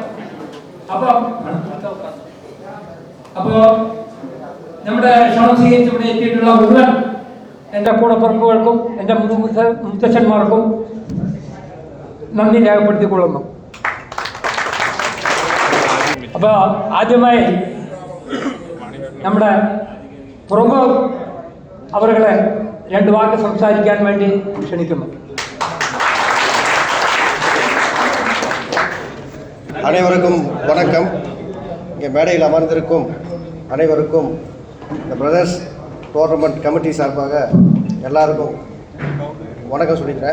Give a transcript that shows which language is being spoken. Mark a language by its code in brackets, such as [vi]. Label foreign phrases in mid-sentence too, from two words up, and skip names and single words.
[ml] അപ്പോ നമ്മുടെ ക്ഷണം സ്വീകരിച്ച് ഇവിടെ എത്തിയിട്ടുള്ള മുഴുവൻ എൻ്റെ കൂടപ്പിറപ്പുകൾക്കും എൻ്റെ മുത്തച്ഛന്മാർക്കും നന്ദി രേഖപ്പെടുത്തിക്കൊള്ളുന്നു. അപ്പൊ ആദ്യമായി നമ്മുടെ പ്രമോദ് അവരുടെ 2 വാക്ക് സംസാരിക്കാൻ വേണ്ടി ക്ഷണിക്കുന്നു. [ta] அனைவருக்கும் வணக்கம். இங்கே மேடையில் அமர்ந்திருக்கும் அனைவருக்கும் இந்த பிரதர்ஸ் டோர்னமெண்ட் கமிட்டி சார்பாக எல்லாருக்கும் வணக்கம் சொல்லிக்கிறேன்.